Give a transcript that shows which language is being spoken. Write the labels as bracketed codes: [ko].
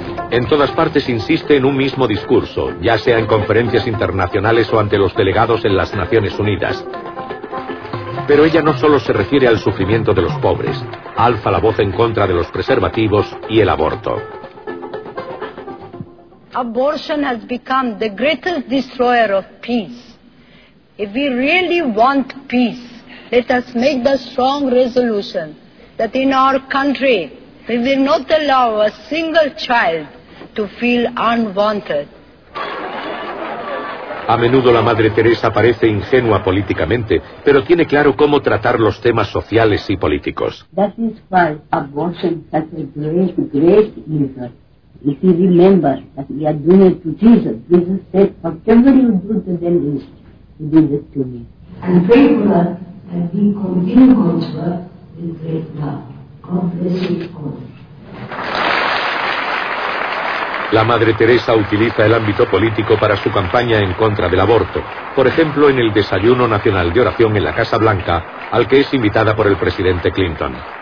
[es] En todas partes insiste en un mismo discurso, ya sea en conferencias internacionales o ante los delegados en las Naciones Unidas. Pero ella no solo se refiere al sufrimiento de los pobres, alza la voz en contra de los preservativos y el aborto. [en] Abortion has become the greatest destroyer of peace. If we really want peace, let us make the strong resolution that in our country we will not allow a single child to feel unwanted. [es] A menudo la madre Teresa parece ingenua políticamente, pero tiene claro cómo tratar los temas sociales y políticos. [en] That is why abortion has a great, great evil. If you remember that we are doing it to Jesus, Jesus said, whatever you do to them is, you do it to me. And pray for us that we continue God's work with great love. God bless you all. [es] La Madre Teresa utiliza el ámbito político para su campaña en contra del aborto, por ejemplo en el desayuno nacional de oración en la Casa Blanca, al que es invitada por el presidente Clinton.